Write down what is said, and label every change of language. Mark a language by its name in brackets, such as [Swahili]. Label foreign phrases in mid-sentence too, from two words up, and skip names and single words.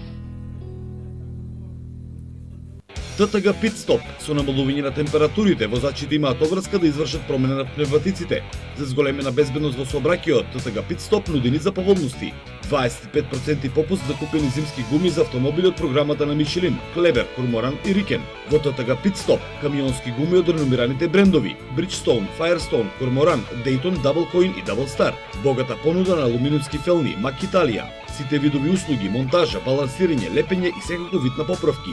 [Macedonian] ТТГ Pit Stop со намалување на температурите, возачите имаат обврска да извршат промена на пневматиците. За зголемена безбедност во сообраќајот, ТТГ Pit Stop нуди ни за поволности. 25% попуст за купени зимски гуми за автомобили од програмата на Мишелин, Клебер, Корморан и Рикен. Во ТТГ Pit Stop, камионски гуми од реномираните брендови Bridgestone, Firestone, Корморан, Dayton, Double Coin и Double Star. Богата понуда на алуминиумски фелни, Мак Италија. Сите видови услуги, монтажа, балансирање, лепење и секако вид на поправки.